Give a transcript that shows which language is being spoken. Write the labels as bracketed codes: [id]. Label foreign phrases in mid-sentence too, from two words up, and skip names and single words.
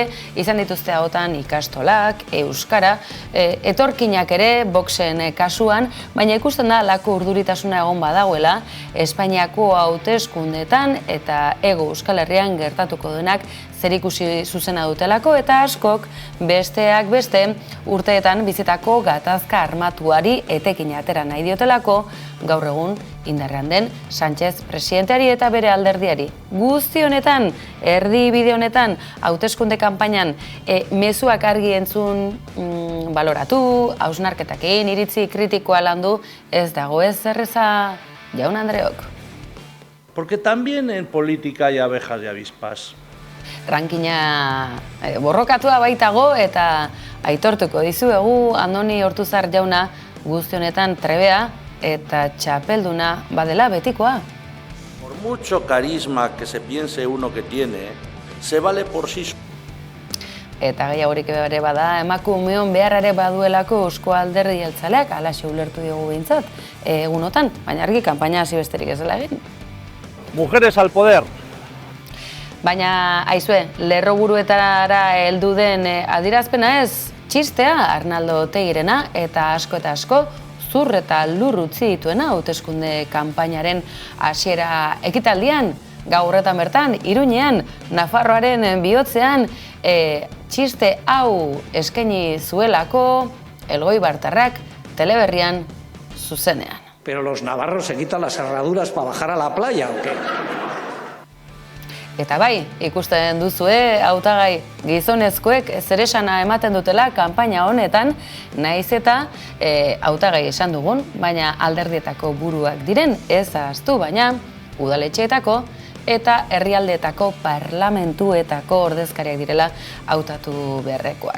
[eu] izan dituzte ahotan ikastolak, euskara, etorkinak ere Voxen kasuan, baina ikusten da lako urduritasuna egon badagoela Espainiako hauteskundeetan eta Hego Euskal Herrian gertatuko denak zerikusi zuzena dutelako eta askok besteak beste urteetan bizitako gatazka armatuari etekin atera nahi diotelako gaur egun indarrean den Sánchez presidenteari eta bere alderdiari. Guzti honetan, erdi bide honetan, hauteskunde kanpainan mezuak argi entzun baloratu, hausnarketakin, iritzi kritikoa landu, ez dago ez erreza jaun Andreok. [es] Porque también en política hay abejas y avispas. [eu] Rankina borrokatua baitago eta aitortuko dizuegu Andoni Ortuzar jauna guzti honetan trebea eta txapelduna badela betikoa. [es] Por mucho carisma que se piense uno que tiene, se vale por sí solo. [eu] Eta gehiagorik ere bada, emakumeon beharrare baduelako Eusko Alderdi Jeltzaleak, halaxe ulertu diogu behintzat, egunotan, baina argi kanpaina hasi besterik ez dela egin. [es] Mujeres al poder. [eu] Baina, aizue, lerroburuetara heldu den adierazpena ez, txistea Arnaldo Otegirena eta asko zur eta lur utzi dituena hauteskunde kanpainaren hasiera ekitaldian, gaurretan bertan, Iruñean, Nafarroaren bihotzean, txiste hau eskaini zuelako Elgoibartarrak Teleberrian zuzenean. [es] Pero los navarros se quitan las herraduras para bajar a la playa, ¿o qué? [eu] Eta bai, ikusten duzue, hautagai gizonezkoek zeresana ematen dutela kanpaina honetan, naiz eta hautagai esan dugun, baina alderdietako buruak diren, ez ahaztu, baina udaletxeetako eta herrialdeetako parlamentuetako ordezkariak direla hautatu beharrekoak.